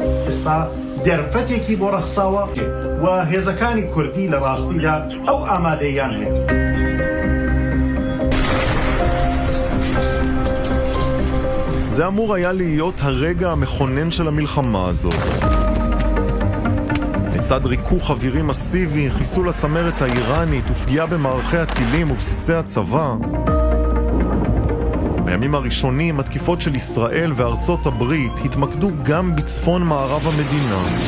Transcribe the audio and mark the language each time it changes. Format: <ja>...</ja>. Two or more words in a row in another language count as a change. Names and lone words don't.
<ckb>استا درفتێکی بۆ ڕەخساوە و هێزەکانی کوردی لە ڕاستیدا ئەو ئامادەیان هەیە.</ckb> <he>זה אמור היה להיות הרגע המכונן של המלחמה הזאת. לצד ריכוך אווירי מסיבי, חיסול הצמרת האיראנית ופגיעה במערכי הטילים ובסיסי הצבא, בימים הראשונים התקיפות של ישראל וארצות הברית התמקדו גם בצפון מערב המדינה.</he>